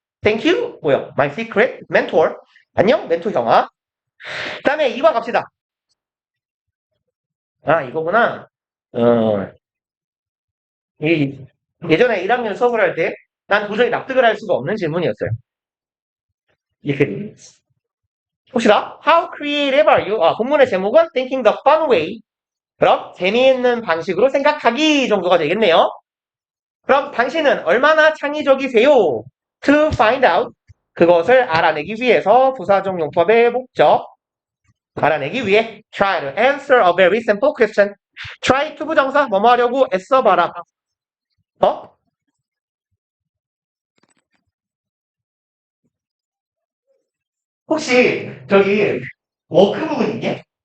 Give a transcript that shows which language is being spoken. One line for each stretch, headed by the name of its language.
English: Thank you.
Korean: 뭐야?
English: My secret mentor.
Korean: 안녕, 멘토 형아. 그 다음에 2번 갑시다. 아, 이거구나. 어, 예전에 1학년 수업을 할 때 난 도저히 납득을 할 수가 없는 질문이었어요. 이게 봅시다.
English: How creative are you?
Korean: 아, 본문의 제목은
English: Thinking the Fun Way.
Korean: 그럼 재미있는 방식으로 생각하기 정도가 되겠네요. 그럼 당신은 얼마나 창의적이세요?
English: To find out.
Korean: 그것을 알아내기 위해서 부사적 용법의 목적. 알아내기 위해
English: try to answer a very simple question.
Korean: try to 부정사 뭐뭐 하려고 애써봐라. 어? 혹시 저기 워크 부분 있니?